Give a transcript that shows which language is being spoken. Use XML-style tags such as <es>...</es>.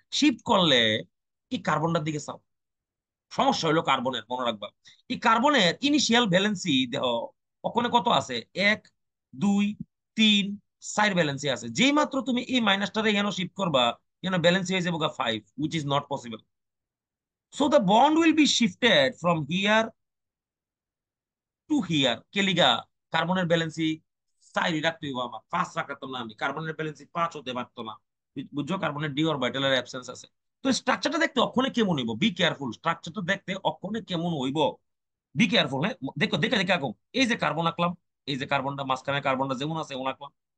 <bn>Shift করলে এই কার্বনটার দিকে চাও, সমস্যা হলো কার্বনের, মনে রাখবা এই কার্বনের ইনিশিয়াল ভ্যালেন্সি দেহ ওখানে কত আছে, 1 2 3 4 ভ্যালেন্সি আছে। যেই মাত্র তুমি এই মাইনাসটারে এখানে শিফট করবা, এখানে ভ্যালেন্সি হয়ে যাবে 5,</bn> <en>which is not possible. So the bond will be shifted from here to here।</en> <bn>কেলিগা কার্বনের ব্যালেন্সি 4 রাখতে হইব, আমার 5 রাখতাম না, আমি কার্বনের ব্যালেন্সি 5 হতে পারতো না, বুঝছো, কার্বনের ডি অরবিটালের অ্যাবসেন্স আছে। তো স্ট্রাকচারটা দেখতে অক্ষণে কেমন হইব, বি কেয়ারফুল, স্ট্রাকচারটা দেখতে অক্ষণে কেমন হইব, বি কেয়ারফুল, হ্যাঁ দেখো দেখে দেখে আঁকো। এই যে কার্বন আঁকলাম, এই যে কার্বনটা মাঝখানে কার্বনটা যেমন আছে এমন আঁকলাম।</bn>